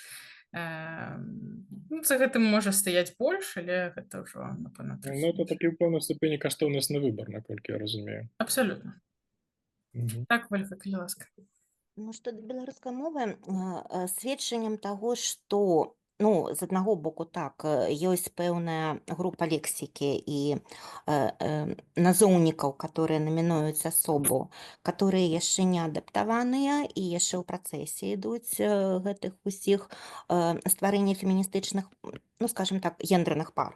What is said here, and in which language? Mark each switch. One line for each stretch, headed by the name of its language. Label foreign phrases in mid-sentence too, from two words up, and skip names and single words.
Belarusian: За гэтым можа стаяць больш, але гэта ўжо, напэўна,
Ukrainian: Ну, це такий в певній ступені каштовнісний вибір, наколькі я розумію.
Belarusian: абсалютна. Так, Ольга, калі ласка. Ну, што да беларускай мовы, сведчаннем таго, што, ну, з аднаго боку, так, ёсць пэўная група лексікі і назоўнікаў, которые намінуюць асобу, которые яшчэ не адаптаваныя і яшчэ ў працэсе ідуць гэтых усіх стварэння феміністычных, ну, скажем так, гендерных пар.